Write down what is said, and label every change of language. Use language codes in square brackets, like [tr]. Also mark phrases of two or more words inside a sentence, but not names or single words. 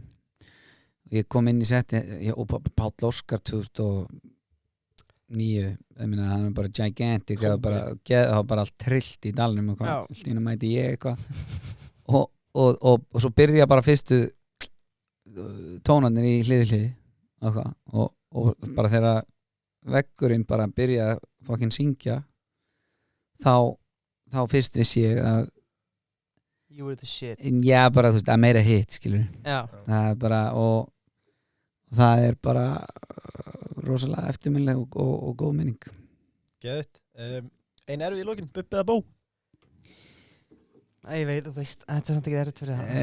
[is] Ég kom inn í setti og Páll Óskar 2009, hann er bara gigantic, það var bara allt trillt í dalnum og hlýna mæti ég eitthvað og svo byrja bara fyrstu tónarnir í hlið og bara þegar veggurinn bara byrja að fucking syngja þá fyrst vissi ég að [en] You were the shit. [is] Já, bara þú veist, að meira hit, skilur. Já. Það er bara, og það er bara rosalega eftirminnileg og góð minning. Geðvitt. Ein erfið í lokin, Bubbi eða Bó? Ég veit, þú veist, þetta er samt ekki erfitt fyrir það.